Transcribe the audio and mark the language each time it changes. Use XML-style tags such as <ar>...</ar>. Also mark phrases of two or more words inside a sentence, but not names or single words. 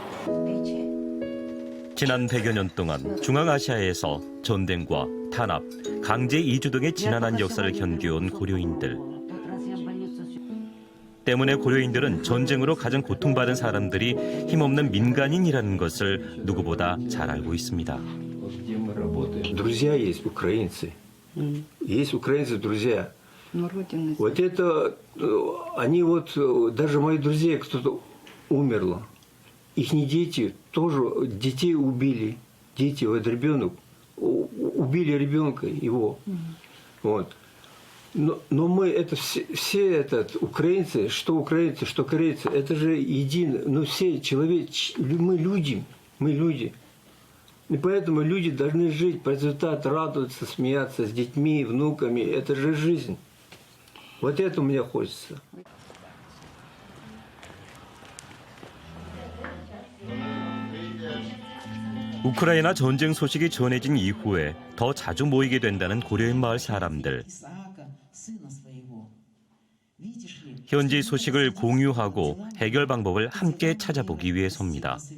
<ko>지난 100여 년 동안 중앙아시아에서 전쟁과 탄압, 강제 이주 등의 지난한 역사를 견뎌온 고려인들. 때문에 고려인들은 전쟁으로 가장 고통받은 사람들이 힘없는 민간인이라는 것을 누구보다 잘 알고 있습니다.</ko> <ru>Друзья есть украинцы. Есть украинцы, друзья. Вот это, они вот, даже мои друзья, кто-то умерло. Их дети тоже, детей убили. Дети, вот ребенок, убили ребенка его. Вот. Но мы, это все украинцы, что корейцы, это же едино, ну все мы люди. И поэтому люди должны жить, процветать, радоваться, смеяться с детьми, внуками. Это же жизнь. Вот это мне хочется.</ru> <ko>우크라이나 전쟁 소식이 전해진 이후에 더 자주 모이게 된다는 고려인 마을 사람들. 현지 소식을 공유하고 해결 방법을 함께 찾아보기 위해서입니다.</ko>